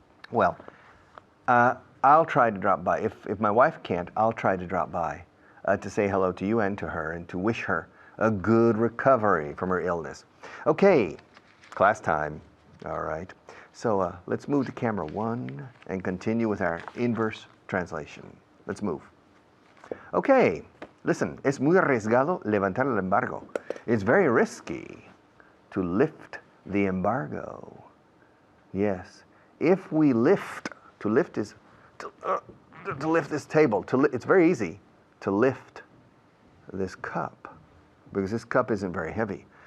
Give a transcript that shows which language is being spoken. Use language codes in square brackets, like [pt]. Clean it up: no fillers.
[en] Well, I'll try to drop by. If my wife can't, I'll try to drop by to say hello to you and to her and to wish her a good recovery from her illness. Okay, class time. All right. So let's move to camera 1 and continue with our inverse translation. Let's move. Okay, listen. [es] Es muy arriesgado levantar el embargo. [en] It's very risky to lift the embargo. Yes. If we lift, to lift is to lift this table. It's very easy to lift this cup because this cup isn't very heavy.